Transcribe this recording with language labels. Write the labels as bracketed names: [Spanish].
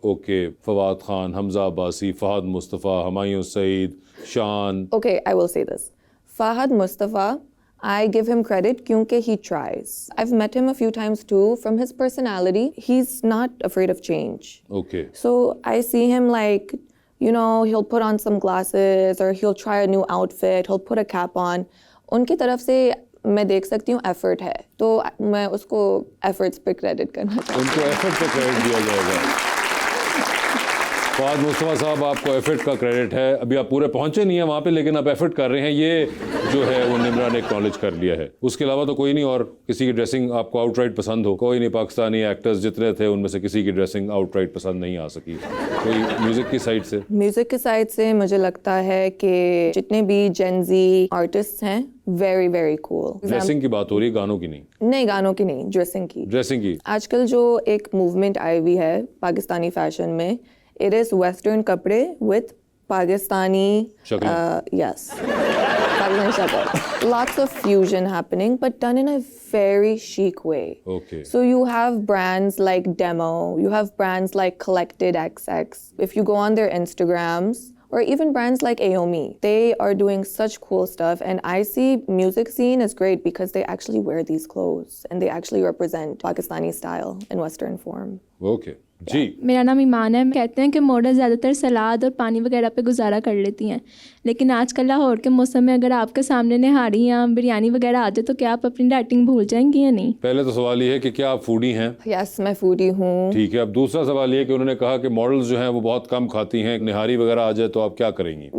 [Hindi] Okay, Fawad Khan, Hamza Abbasi, Fahad Mustafa, Humayun Saeed, शान। [English] Okay, I will say this. Fahad Mustafa, I give him credit kyunki he tries. I've met him a few times too. From his personality, he's not afraid of change. [Hindi] Okay, [English] So I see him like, you know, he'll put on some glasses or he'll try a new outfit, he'll put a cap on. [Hindi] उनकी तरफ से मैं देख सकती हूँ effort है, तो मैं उसको एफर्ट्स पे क्रेडिट करना चाहती उनको एफर्ट का क्रेडिट दिया जाएगा। फवाद मुस्तफ़ा साहब, आपको एफर्ट का क्रेडिट है। अभी आप पूरे पहुंचे नहीं हैं वहाँ पे, लेकिन आप एफर्ट कर रहे हैं, ये जो है वो निम्रा ने एक्नॉलेज कर लिया है। उसके अलावा तो कोई नहीं। और किसी की ड्रेसिंग आपको आउटराइट पसंद हो? कोई नहीं। पाकिस्तानी एक्टर्स जितने थे उनमें से किसी की ड्रेसिंग आउटराइट पसंद नहीं आ सकी। कोई म्यूजिक की साइड से? हूँ। म्यूजिक की साइड से मुझे लगता है कि जितने भी जेन ज़ी आर्टिस्ट हैं वेरी वेरी कूल। ड्रेसिंग की बात हो रही है, गानों की नहीं। नहीं, गानों की नहीं, ड्रेसिंग की। ड्रेसिंग की। आजकल जो एक मूवमेंट आई हुई है पाकिस्तानी फैशन में, [English] it is [Hindi] वेस्टर्न कपड़े with Pakistani yes, Pakistani shakal. [English] Lots of fusion happening, but done in a very chic way. Okay. So you have brands like Demo, you have brands like Collected XX. If you go on their Instagrams, or even brands like Aomi, they are doing such cool stuff, and I see music scene is great because they actually wear these clothes and they actually represent Pakistani style in Western form. [Hindi] Okay जी। मेरा नाम ईमान है। कहते हैं कि model ज़्यादातर सलाद और पानी वगैरह पे गुजारा कर लेती हैं, लेकिन आजकल लाहौर के मौसम में अगर आपके सामने निहारी या बिरयानी वगैरह आ जाए तो क्या आप अपनी डाइटिंग भूल जाएंगी या नहीं? पहले तो सवाल ये है कि क्या आप फूडी हैं? Yes, मैं foodie हूँ। ठीक है। अब दूसरा सवाल ये है कि उन्होंने कहा कि मॉडल्स जो हैं वो बहुत कम खाती हैं, निहारी वगैरह आ जाए तो आप क्या करेंगी?